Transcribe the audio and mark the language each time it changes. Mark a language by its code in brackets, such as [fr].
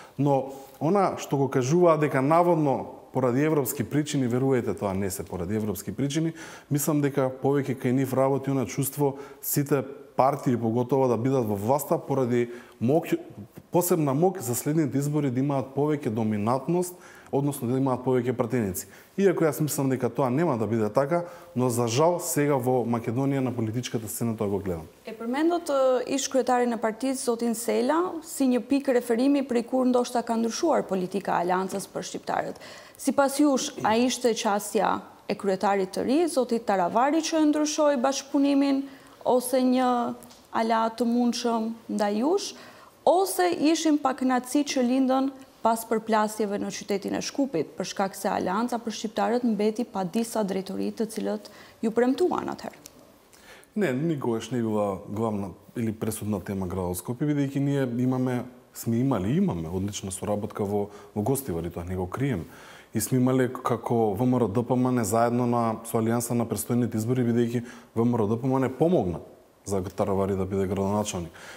[mk] Но она што го кажува дека наводно поради европски причини, верувајте, тоа не се поради европски причини, мислам дека повеќе кај нив работи она чувство сите партии поготово да бидат во власта поради посебна моќ за следните избори да имаат повеќе доминантност, односно да имаат повеќе пратеници. Иако јас мислам дека тоа нема да биде така, но за жал сега во Македонија на политичката сцена тоа го гледам. [sq] Е përmendot ish kryetari në partisë zotin Sela si një pikë referimi për kur ndoshta ka ndryshuar politika e Aleancës për shqiptarët. Sipas jush, a ishte qasja e kryetarit të ri, zotit Taravari, që e ndryshoi bashkëpunimin ose një aleat të mundshëm ndaj jush, ose ishim pa kënaqësi që lindën pas përplasjeve në qytetin e Shkupit, për shkak se Aleanca për shqiptarët mbeti pa disa drejtori të cilët ju premtuan atëherë? [mk] Не, никогаш не била главна или пресудна тема градот Скопје, бидејќи ние имаме одлична соработка во Гостивари, тоа не го крием. И сме имале како ВМРО-ДПМН заедно со Алијанса на престојните избори, бидејќи ВМРО-ДПМН помогна за Таравари да биде градоначалник.